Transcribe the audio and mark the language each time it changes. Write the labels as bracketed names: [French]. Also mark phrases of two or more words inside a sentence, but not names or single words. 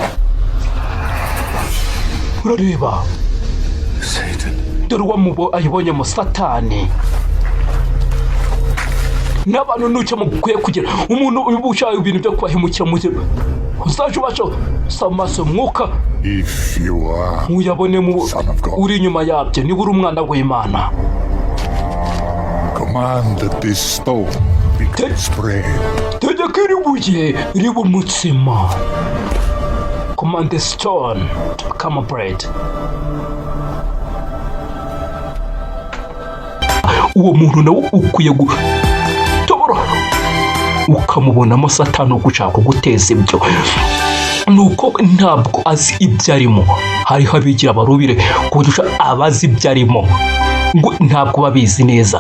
[Kinyarwanda] Urareba, dore uwo ayibonyemo Satani. N'abantu nucyo mukwiye kugira umuntu ubushaka ibintu byo kubahemukira mu gihe uzaje ubasha samaso mwuka, uyabone mu uri inyuma yabyo, niba uri umwana w'Imana. [English] Command that this stone becomes bread. [Kinyarwanda] Tegeka iri buye ribe umutsima. [English] Command the stone to become bread. [Kinyarwanda] Uwo muntu nawe ukwiye gutobora, ukamubonamo Satani ugushaka kuguteza ibyo, nuko ntabwo azi ibyo arimo. Hariho abigira abarubire kurusha abazi ibyo arimo, ngo ntabwo babizi neza.